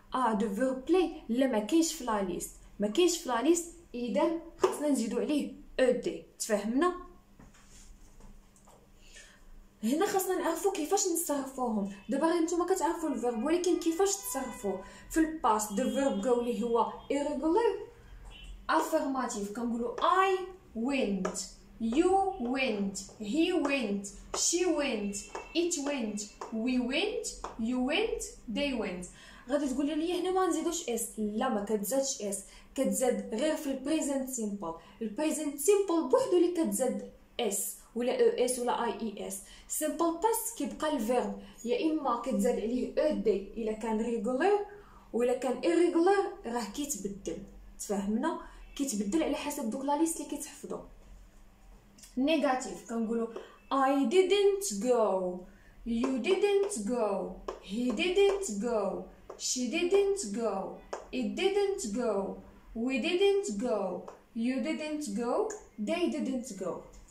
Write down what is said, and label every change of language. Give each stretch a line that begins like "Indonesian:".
Arabic: دو فيرب بلاي لا ما كاينش في لا ليست اذا خاصنا نزيدو عليه او دي. تفهمنا؟ هنا خاصنا نعرفوا كيفاش نصرفوهم. دابا غير نتوما كتعرفوا الفيرب، ولكن كيفاش تصرفوه في الباست.
English: do verb go
Arabic: اللي هو
English: irregular affirmative
Arabic: كنقولوا
English: I went, you went, he went, she went, it went, we went, you went, they went.
Arabic: غادي تقولي لي هنا ما نزيدوش اس. لا، ما كتزادش اس، كتزاد غير في البريزنت سيمبل. البريزنت سيمبل بوحدو اللي كتزاد اس ولا او اس ولا اي اس. سيمبل باست كيبقى الفيرب يا اما كتزاد عليه او دي الا كان ريغولار، ولا كان irregular راه كيتبدل. تفهمنا؟ كيتبدل على حسب دوك لا ليست اللي كيتحفظوا. نيجاتيف كنقولوا
English: I didn't go, you didn't go, he didn't go, she didn't go, it didn't go, we didn't go, you didn't go, they didn't go.